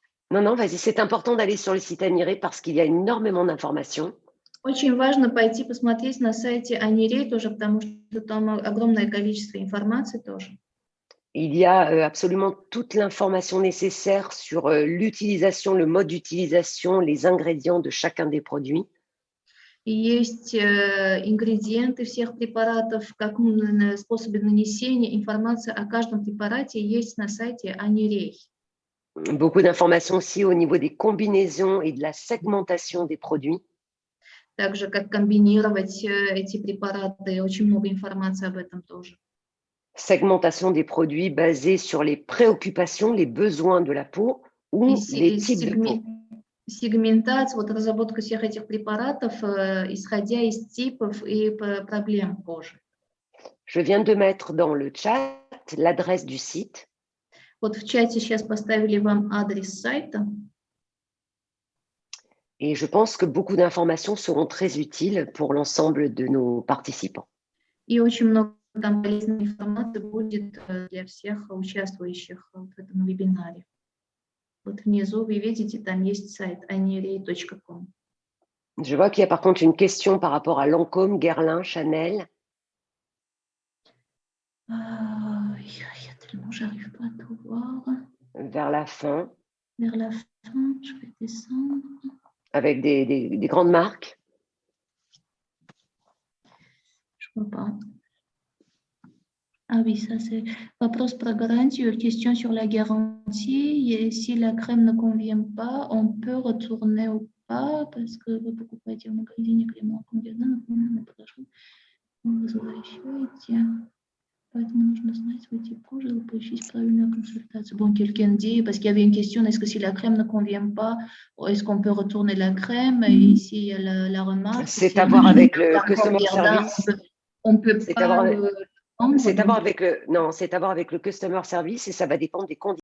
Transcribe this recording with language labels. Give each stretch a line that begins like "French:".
French: Non, vas-y, c'est important d'aller sur le site Aniré parce qu'il y a énormément d'informations.
Russian: Очень важно пойти посмотреть на сайте Aniré тоже, потому что там огромное количество информации тоже.
French: Il y a absolument toute l'information nécessaire sur l'utilisation, le mode d'utilisation, les ingrédients de chacun des produits.
Russian: Есть ингредиенты всех препаратов, как способы нанесения, информация о каждом препарате есть на сайте Aniré.
French: Beaucoup d'informations aussi au niveau des combinaisons et de la segmentation des produits.
Russian: Также как комбинировать эти препараты, очень много информации об этом тоже.
French: Segmentation des produits basée sur les préoccupations, les besoins de la peau ou les types de peau.
Russian: Сегментация, вот разработка всех этих препаратов, исходя из типов и проблем кожи.
French: Je viens de mettre dans le chat l'adresse du site.
Russian: Вот в чате сейчас поставили вам адрес сайта.
French: Et je pense que beaucoup d'informations seront très utiles pour l'ensemble de nos participants.
Russian: И очень много там полезной информации будет для всех участвующих в этом вебинаре. Вот внизу вы видите, там есть сайт aniré.com.
French: Je vois qu'il y a par contre une question par rapport à Lancôme, Guerlain, Chanel. Я tellement j'arrive pas à tout voir. Vers la fin. Vers la fin, je vais descendre. Avec des grandes marques. Je vois pas. Ah oui, ça c'est
Russian: вопрос про гарантию,
French: question sur la garantie. Et si la crème ne convient pas, on peut retourner ou pas, parce que
Russian: вы покупаете в магазине крем конвенционно, но подошел, вы возвращаете. Поэтому нужно знать свой тип кожи и получить правильную консультацию.
French: Bon, quelqu'un dit, parce qu'il y avait une question, est-ce que si la crème ne convient pas, est-ce qu'on peut retourner la crème? Et ici, il y a la remarque. C'est à voir avec le customer service. On peut pas c'est à voir avec le customer service et ça va dépendre des conditions.